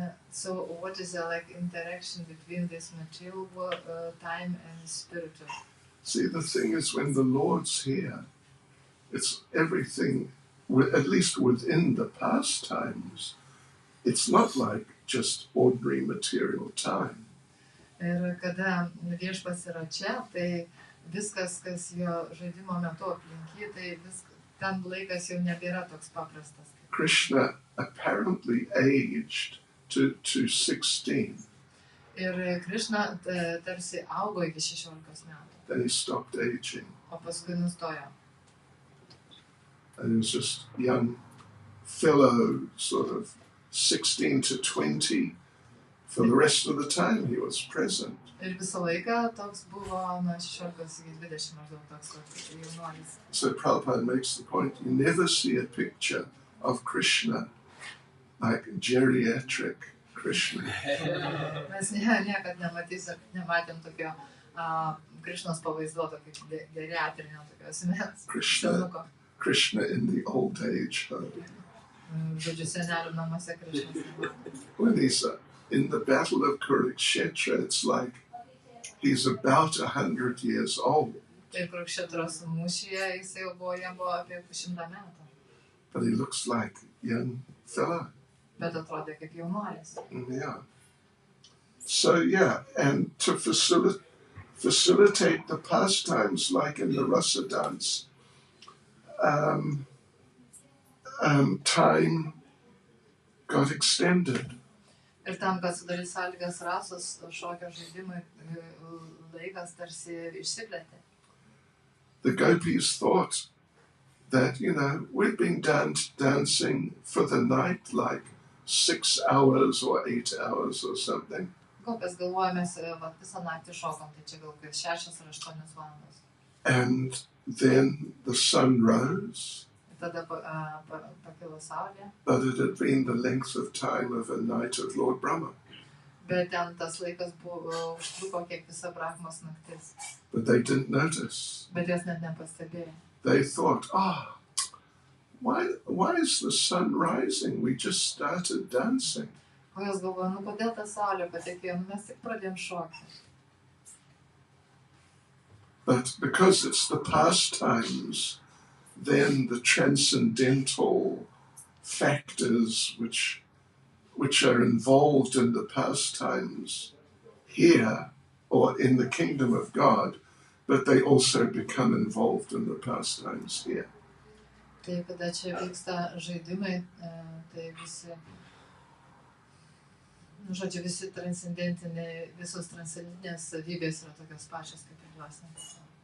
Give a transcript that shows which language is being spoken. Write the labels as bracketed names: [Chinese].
[English] So what is the interaction between this material time and spiritual? See, the thing is, when the Lord's here, it's everything, at least within the pastimes, it's not like just ordinary material time. [Lithuanian] Ir kada viešpats yra čia, tai viskas, kas jo žaidimo metu aplinky, tai ten laikas jau nebėra toks paprastas. [English] Krishna apparently aged to 16. [Lithuanian] Ir Krišna tarsi augo iki 16 metų, [English] Then he stopped aging. [Lithuanian] o paskui nustojo. [English] And he was just a young fellow, sort of 16 to 20, For the rest of the time he was present. [Lithuanian] Ir visą laiką toks buvo nuo 16 iki 20 maždaug toks jaunuolis. [English] So Prabhupada makes the point, you never see a picture of Krishna like geriatric Krishna. [Lithuanian] Mes niekad nematėm tokio Krishnos pavaizduoto kaip geriatrinio tokio asmens. [English] Krishna in the old age home. [Lithuanian] Žodžiu, senelių namuose Krishnas. [English] When he's in the battle of Kurukshetra, it's like he's about 100 years old. [Lithuanian] Tai Kurukshetros mūšyje jis jau buvo, jam buvo apie 100 metų. [English] But he looks like a young fella. [Lithuanian] Bet atrodė kaip jaunuolis. [English] Yeah. So yeah, and to facilitate the pastimes like in the Rasa dance, time got extended. [Lithuanian] Ir tam, kad sudaryti sąlygas rasos šokio žaidimui, laikas tarsi išsiplėtė. [English] The gopis thought that, we'd been dancing for the night like 6 hours or 8 hours or something. [Lithuanian] Gopės galvoja, mes visą naktį šokom, tai čia gal 6 ar 8 valandas. [English] And then the sun rose. [Lithuanian] Tada pakilo saulė. [English] But it had been the length of time of a night of Lord Brahma. [Lithuanian] Bet ten tas laikas buvo užtruko kiek visa Brahmos naktis. [English] But they didn't notice. [Lithuanian] Bet jos net nepastebėjo. [English] They thought, why is the sun rising? We just started dancing. [Lithuanian] O jos galvoja, kodėl ta saulė patekėjo, mes tik pradėjom šokti. [English] But because it's the pastimes, then the transcendental factors which are involved in the pastimes here or in the kingdom of God, but they also become involved in the pastimes here. [Lithuanian] Tai kada čia vyksta žaidimai, tai visi transcendentiniai, visos transcendentinės savybės yra tokios pačios kaip ir dvasinės.